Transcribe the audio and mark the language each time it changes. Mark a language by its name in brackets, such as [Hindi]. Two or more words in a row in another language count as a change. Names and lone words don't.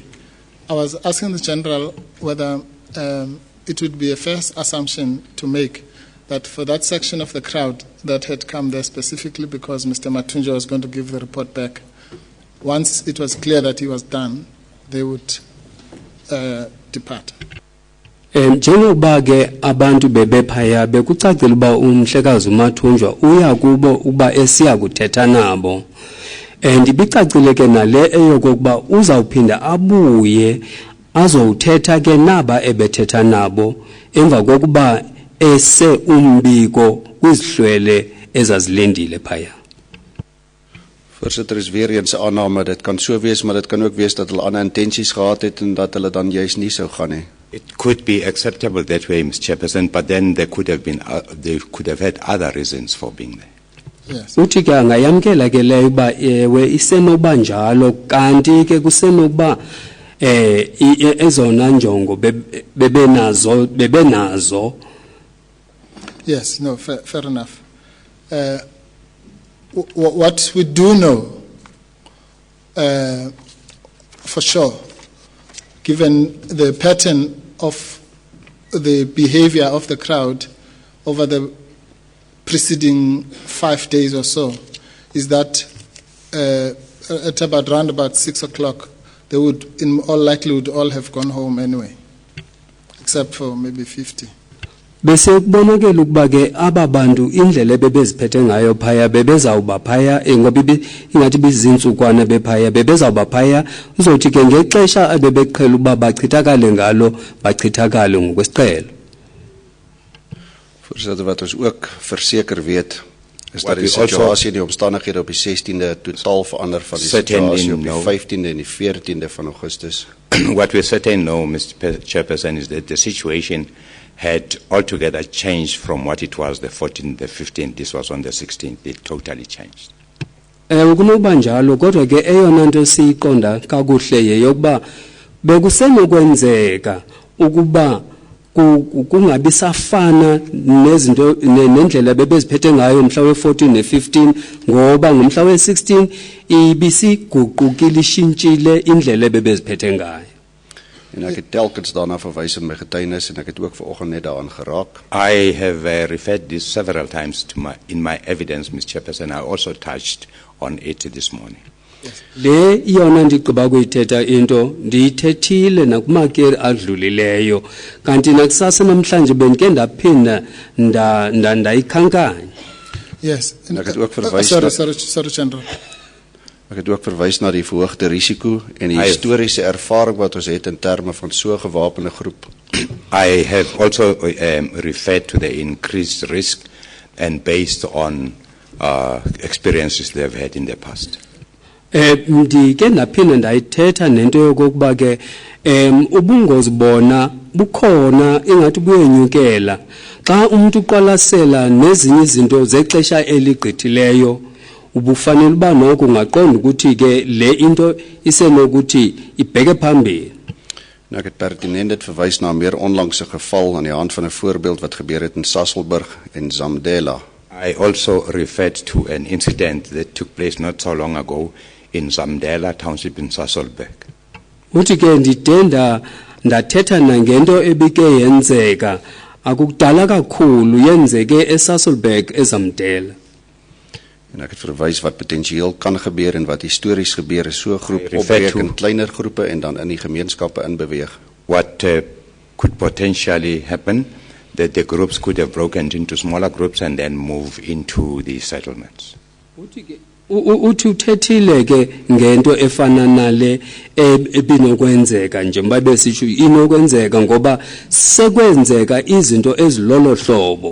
[English] I was asking the General whether it would be a fair assumption to make that for that section of the crowd that had come there specifically because Mr. Matunja was going to give the report back, once it was clear that he was done, they would depart. [Xhosa] Njengoba ke abantu bebephaya bekucacile uba umhlekazi uMathunjwa uya kubo uba esiya kuthetha nabo ibicacile ke nale eyokokuba uzawuphinda abuye azowuthetha ke naba ebethetha nabo emva kokuba ese umbiko kwizihlwele ezazilendile phaya. [Afrikaans] Voorsitter, is weer eens aanname, dit kan so wees, maar dit kan ook wees dat hulle ander intensies gehad het en dat hulle dan juist nie sou gaan nie. [English] It could be acceptable that way, Mr. Chairperson, but then they could have had other reasons for being there. Yes. [Xhosa] Uthi ke angayamkela ke leyo uba ewe isenokuba njalo kanti ke kusenokuba ezona njongo bebenazo. [English] Yes, no, fair enough. What we do know for sure, given the pattern of the behavior of the crowd over the preceding 5 days or so, is that at around about 6 o'clock, they would, in all likelihood, all have gone home anyway, except for maybe 50. [Xhosa] Bese kubonakala ukuba ke aba bantu indlela ebebeziphethe ngayo phaya bebezawuba phaya ngoba ingathi bizintsukwana bephaya bebezawuba phaya uzothi ke ngexesha abebeqhela uba bachithakale ngalo bachithakale ngokwesiqhelo. [Afrikaans] Voorsitter, wat ons ook verseker weet is dat die situasie en die omstandighede op die 16de totaal verander van die situasie op die 15de en die 14de van Augustus. [English] What we certainly know, Mr. Chairperson, is that the situation had altogether changed from what it was the 14th, the 15th. This was on the 16th. It totally changed. [Xhosa] Kunokuba njalo kodwa ke eyona nto siyiqonda kakuhle yeyokuba bekusenokwenzeka ukuba kungabi safana nezinto nendlela bebeziphethe ngayo mhla we-14 ne-15 ngoba ngomhla we-16 ibisiguqukile ishintshile indlela bebeziphethe ngayo. [Afrikaans] En ek het telkens daarna verwys in my getuienis en ek het ook vanoggend net daaraan geraak. [English] I have referred this several times in my evidence, Mr. Chairperson. I also touched on it this morning. [Xhosa] Le iyona ndigqiba kuyithetha into ndiyithethile nakumakeri adlulileyo kanti nakusasa namhlanje bendike ndaphinda ndayikhankanya. [English] Yes. [Afrikaans] En ek het ook verwys [English] sorry, General. [Afrikaans] Ek het ook verwys na die verhoogde risiko en die historiese ervaring wat ons het in terme van so 'n gewapende groep. [English] I have also referred to the increased risk and based on experiences they have had in the past. [Xhosa] Ndike ndaphinda ndayithetha nento yokokuba ke ubungozi bona bukhona ingathi buyenyukela xa umuntu uqwalasela nezinye izinto zexesha eligqithileyo ubufanele uba noko ungaqonda ukuthi ke le into isenokuthi ibheke phambili. [Afrikaans] Nou ek het pertinent dit verwys na 'n meer onlangse geval aan die hand van 'n voorbeeld wat gebeur het in Sasolburg en Zamdela. [English] I also referred to an incident that took place not so long ago in Zamdela Township in Sasolburg. [Xhosa] Uthi ke ndide ndathetha nangento ebike yenzeka akukudala kakhulu yenzeke eSasolburg eZamdela. [Afrikaans] En ek het verwys wat potensieel kan gebeur en wat histories gebeur is so 'n groep opbreek in kleiner groepe en dan in die gemeenskappe inbeweeg. [English] What could potentially happen, that the groups could have broken into smaller groups and then move into the settlements. [Xhosa] Uthi uthethile ke ngento efana nale ebinokwenzeka njengoba besisho inokwenzeka ngoba sekwenzeka izinto ezilolo hlobo.